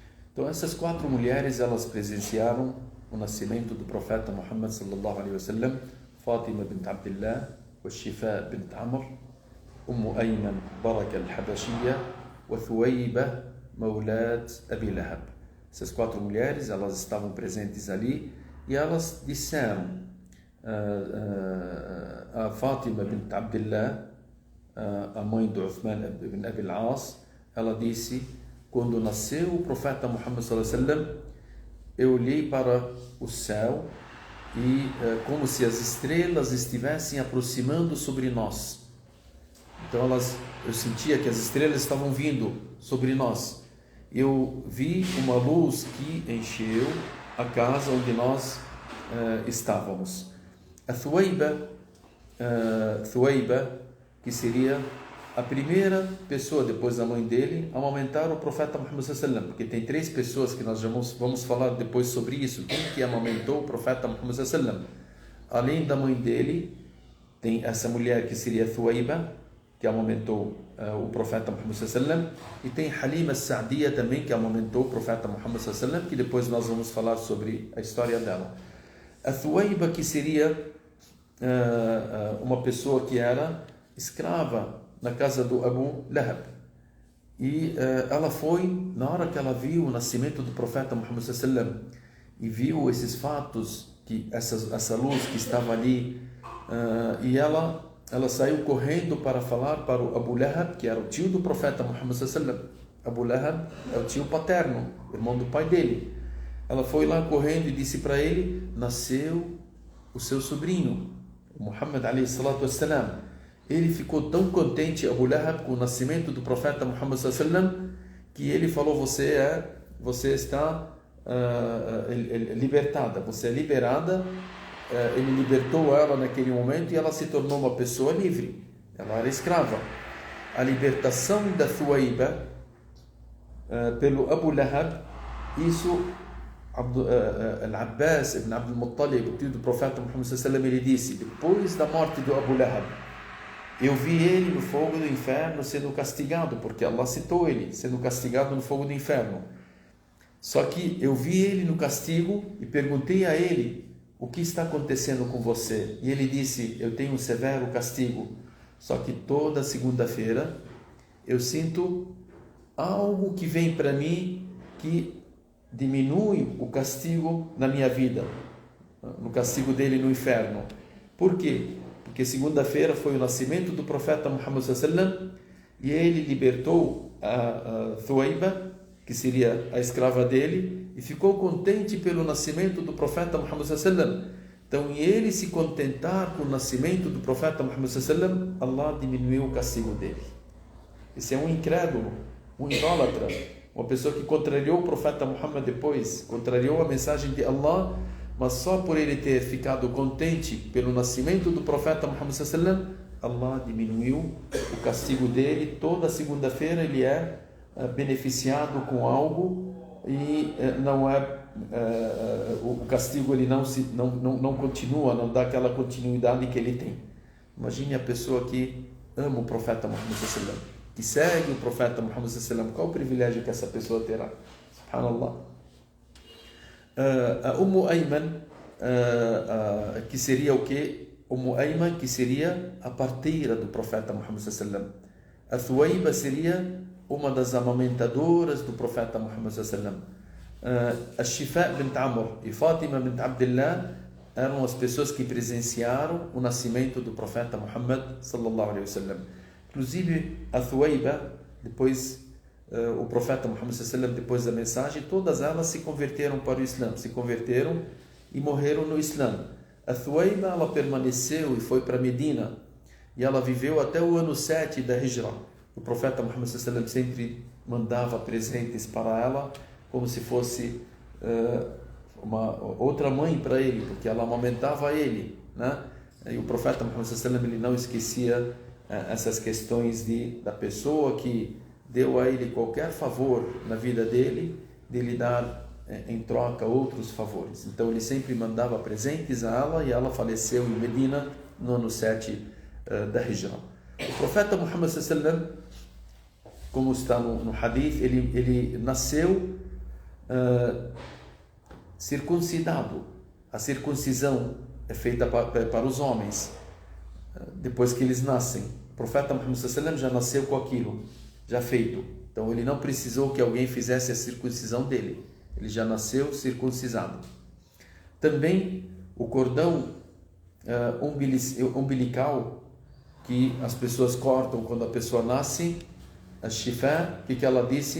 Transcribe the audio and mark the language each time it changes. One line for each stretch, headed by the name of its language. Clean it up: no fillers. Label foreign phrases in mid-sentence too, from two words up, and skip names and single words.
Portuguese: Então essas 4 mulheres, elas presenciaram o nascimento do profeta Muhammad
Arabic: صلى الله عليه وسلم:
Portuguese: Fatima bint Abdullah, Shifa bint Amr, Ayman Baraka al-Habashiyya, wa Thuwayba mawlad Abi Lahab. Essas 4 mulheres, elas estavam presentes ali e elas disseram a Fatima bint Abdullah, a mãe de Uthman ibn Abi al-As, ela disse: quando nasceu o profeta Muhammad
Arabic: صلى الله عليه وسلم,
Portuguese: eu olhei para o céu e como se as estrelas estivessem aproximando sobre nós. Então eu sentia que as estrelas estavam vindo sobre nós. Eu vi uma luz que encheu a casa onde nós estávamos. A Thuwayba, que seria a primeira pessoa depois da mãe dele a amamentar o profeta Muhammad
Arabic: صلى الله عليه وسلم,
Portuguese: porque tem 3 pessoas que nós já vamos falar depois sobre isso. Quem que amamentou o profeta Muhammad
Arabic: صلى الله عليه وسلم?
Portuguese: Além da mãe dele, tem essa mulher que seria Thuwayba, que amamentou o profeta Muhammad
Arabic: صلى الله عليه وسلم,
Portuguese: e tem Halima as-Sa'diyya também, que amamentou o profeta Muhammad
Arabic: صلى الله عليه وسلم,
Portuguese: que depois nós vamos falar sobre a história dela. A Thuwayba, que seria uma pessoa que era escrava na casa do Abu Lahab, e ela foi, na hora que ela viu o nascimento do profeta Muhammad
Arabic: صلى الله عليه وسلم
Portuguese: e viu esses fatos, que essa luz que estava ali, e ela saiu correndo para falar para o Abu Lahab, que era o tio do profeta Muhammad
Arabic: صلى الله عليه وسلم.
Portuguese: Abu Lahab é o tio paterno, irmão do pai dele. Ela foi lá correndo e disse para ele: nasceu o seu sobrinho,
Arabic: محمد عليه الصلاة والسلام.
Portuguese: Ele ficou tão contente, Abu Lahab, com o nascimento do profeta Muhammad
Arabic: صلى الله عليه وسلم,
Portuguese: que ele falou: você está libertada, você é liberada. Ele libertou ela naquele momento e ela se tornou uma pessoa livre. Ela era escrava. A libertação da Thuwayba pelo Abu Lahab, isso Al-Abbas ibn Abdul Muttalib, o tio do profeta Muhammad
Arabic: صلى الله عليه وسلم,
Portuguese: ele disse: depois da morte do Abu Lahab, eu vi ele no fogo do inferno sendo castigado, porque Allah citou ele sendo castigado no fogo do inferno. Só que eu vi ele no castigo e perguntei a ele: o que está acontecendo com você? E ele disse: eu tenho um severo castigo, só que toda segunda-feira eu sinto algo que vem para mim que diminui o castigo na minha vida, no castigo dele no inferno. Por quê? Porque segunda-feira foi o nascimento do profeta Muhammad
Arabic: صلى الله عليه وسلم
Portuguese: e ele libertou a Thuwayba, que seria a escrava dele, e ficou contente pelo nascimento do profeta Muhammad
Arabic: صلى الله عليه وسلم.
Portuguese: Então, em ele se contentar com o nascimento do profeta Muhammad
Arabic: صلى الله عليه وسلم,
Portuguese: Allah diminuiu o castigo dele. Esse é um incrédulo, um idólatra, uma pessoa que contrariou o profeta Muhammad depois, contrariou a mensagem de Allah, mas só por ele ter ficado contente pelo nascimento do profeta Muhammad
Arabic: صلى الله عليه وسلم,
Portuguese: Allah diminuiu o castigo dele. Toda segunda-feira ele é beneficiado com algo e não é o castigo, ele não continua, não dá aquela continuidade que ele tem. Imagine a pessoa que ama o profeta Muhammad
Arabic: صلى الله عليه وسلم,
Portuguese: que segue o profeta Muhammad
Arabic: صلى الله عليه وسلم,
Portuguese: qual o privilégio que essa pessoa terá? Subhanallah. A Ayman, que seria o que? Ayman, que seria a parteira do profeta Muhammad
Arabic: صلى الله عليه وسلم.
Portuguese: A Thuwayba seria uma das amamentadoras do profeta Muhammad
Arabic: صلى الله عليه وسلم.
Portuguese: A Shifa bint Amr e Fatima bint Abdullah eram as pessoas que presenciaram o nascimento do profeta Muhammad
Arabic: صلى الله عليه وسلم.
Portuguese: Inclusive a Thuwayba, depois o profeta Muhammad
Arabic: صلى الله عليه وسلم,
Portuguese: depois da mensagem, todas elas se converteram para o Islã, se converteram e morreram no Islã. A Thuwayba, ela permaneceu e foi para Medina, e ela viveu até o ano 7 da Hijra. O profeta Muhammad
Arabic: صلى الله عليه وسلم
Portuguese: sempre mandava presentes para ela, como se fosse uma outra mãe para ele, porque ela amamentava ele, né? E o profeta Muhammad
Arabic: صلى الله عليه وسلم,
Portuguese: ele não esquecia essas questões da pessoa que deu a ele qualquer favor na vida dele, de lhe dar em troca outros favores. Então ele sempre mandava presentes a ela, e ela faleceu em Medina no ano 7 da Hijra. O profeta Muhammad
Arabic: صلى الله عليه وسلم,
Portuguese: como está no hadith, ele nasceu circuncidado. A circuncisão é feita para os homens, depois que eles nascem. O profeta Muhammad
Arabic: صلى الله عليه وسلم
Portuguese: já nasceu com aquilo, já feito. Então ele não precisou que alguém fizesse a circuncisão dele. Ele já nasceu circuncisado. Também o cordão umbilical que as pessoas cortam quando a pessoa nasce, a shifá, o que ela disse?